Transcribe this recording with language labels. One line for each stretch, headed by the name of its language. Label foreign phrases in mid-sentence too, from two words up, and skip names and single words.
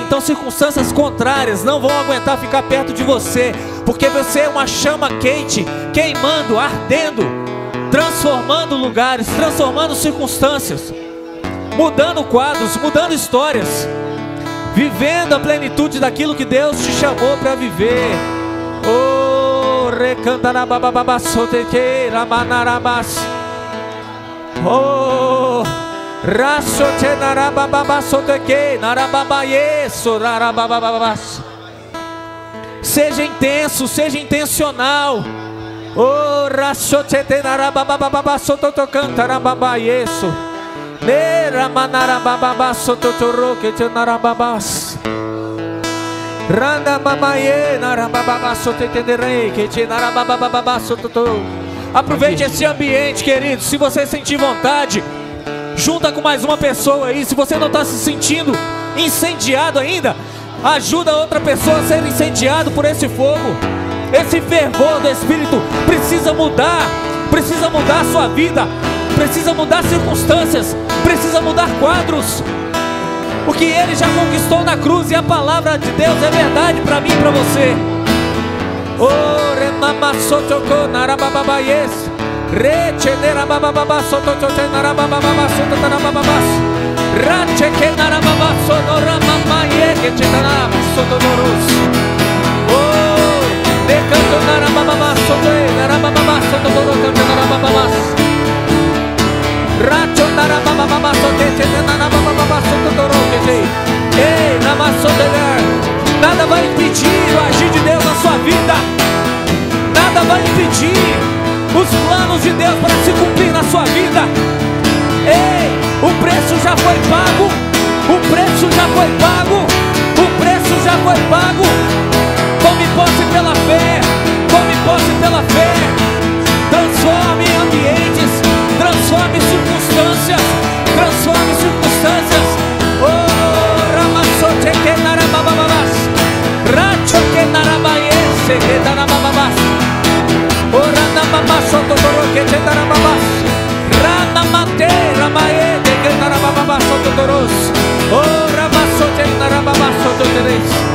Portuguese: Então circunstâncias contrárias não vão aguentar ficar perto de você, porque você é uma chama quente, queimando, ardendo, transformando lugares, transformando circunstâncias, mudando quadros, mudando histórias, vivendo a plenitude daquilo que Deus te chamou para viver. Oh, recantarabababasoteke ramanarabas. Oh, rasote narabababasoteke narababayeso narabababas. Seja intenso, seja intencional. Oh, rasote narababababasotokantarababayeso neramanarabababasototoroke narababas. Randa mamaie, narabababa sotetenderei, que te narabababa sototou. Aproveite esse ambiente, querido. Se você sentir vontade, junta com mais uma pessoa aí. Se você não está se sentindo incendiado ainda, ajuda outra pessoa a ser incendiado por esse fogo. Esse fervor do Espírito precisa mudar a sua vida, precisa mudar circunstâncias, precisa mudar quadros. O que Ele já conquistou na cruz, e a palavra de Deus é verdade para mim e para você. Oh, remamassotoko narabababaies, rechenderabababa sotochoche narabababa sototarabababas, racheke narababaso noramamaie que chenaraba sotodoros. Oh, decanto narabababa sotoe narabababa sotodoro narabababas, racho narabababa sotoche narabababa sotodoro que ei, namassotegar. Nada vai impedir o agir de Deus na sua vida. Nada vai impedir os planos de Deus para se cumprir na sua vida. Ei, o preço já foi pago. O preço já foi pago. O preço já foi pago. Tome posse pela fé. Tome posse pela fé. Transforme ambientes. Transforme circunstâncias. Transforme circunstâncias. Oh, Ramassote que narabababas. Racho que narabaiese que narabababas. Ora namasso totoro que te narababas. Rana mate ramae que narabababas totoros. Ora masso te narababas totores.